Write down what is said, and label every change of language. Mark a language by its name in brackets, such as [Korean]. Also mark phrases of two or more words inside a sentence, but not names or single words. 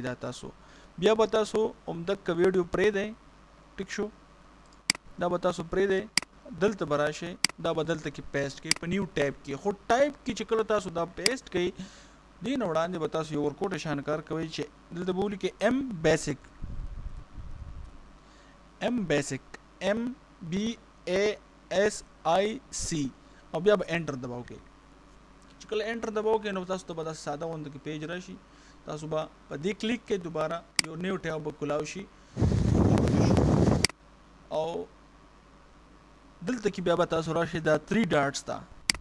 [Pashto] دا تاسو بیا به تاسو همدغه ویډیو پرې دی. ټیک شو، دا به تاسو پرې دی، دلته به راشئ، دا به دلته کې پیسټ کړئ په [English] new tab [Pashto] کې. خو ټایپ کې چې کله تاسو دا پیسټ کړئ دې نه وړاندې به تاسو یو ورکوټ شان کار کوئ چې دلته به ولیکئ ایم بیسک ایم بی اے ایس آئی سی او بیا به انټر دباو کړئ. چې کله انټر دباو کړئ نو تاسو ته به داسې ساده غوندې کې پیج راشي. تاسو به په دې کلیک کړئ، دوباره یو [English] new tab [Pashto] به کولاو شي او دلته کې بیا به تاسو راشي دا 3 ډاټس ته.